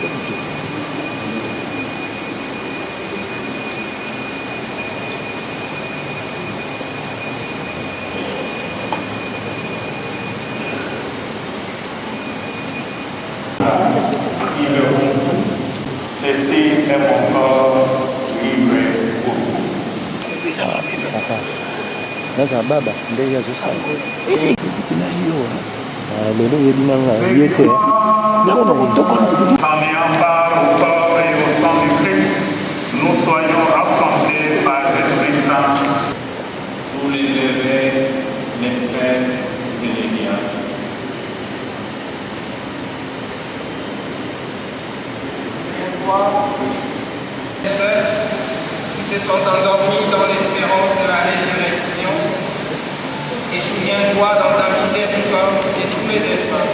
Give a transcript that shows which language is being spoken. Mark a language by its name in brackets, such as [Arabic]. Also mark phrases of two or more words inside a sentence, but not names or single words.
[French] ils verront tout. Ceci est mon corps livré pour vous. [Lingala] Sasa baba ndege azosala lelo yebinanga yete [French] Caminant par au corps et au sang du Christ, nous soyons rassemblés par l'Esprit Saint. Tous les évêques, les prêtres et les diacres. Ceux qui se sont endormis dans l'espérance de la résurrection, et souviens-toi dans ta miséricorde de tous les défunts.